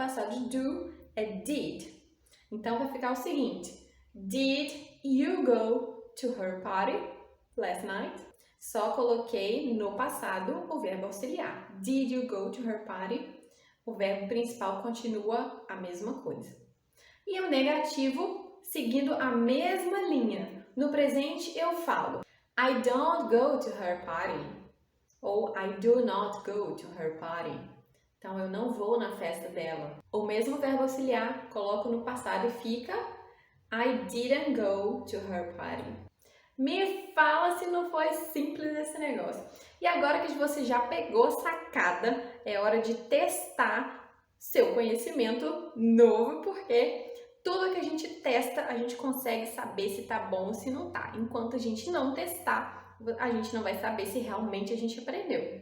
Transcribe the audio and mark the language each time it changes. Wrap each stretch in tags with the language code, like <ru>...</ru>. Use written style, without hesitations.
<pt>O passado de do é did. Então, vai ficar o seguinte:</pt> <en>Did you go to her party last night?</en> <pt>Só coloquei no passado o verbo auxiliar.</pt> <en>Did you go to her party?</en> <pt>O verbo principal continua a mesma coisa. E o negativo, seguindo a mesma linha. No presente, eu falo</pt> <en>I don't go to her party.</en> <pt>Ou</pt> <en>I do not go to her party.</en> <pt>Então, eu não vou na festa dela. O mesmo verbo auxiliar, coloco no passado e fica</pt> <en>I didn't go to her party.</en> <pt>Me fala se não foi simples esse negócio. E agora que você já pegou sacada, é hora de testar seu conhecimento novo, porque tudo que a gente testa, a gente consegue saber se tá bom ou se não tá. Enquanto a gente não testar, a gente não vai saber se realmente a gente aprendeu.</pt>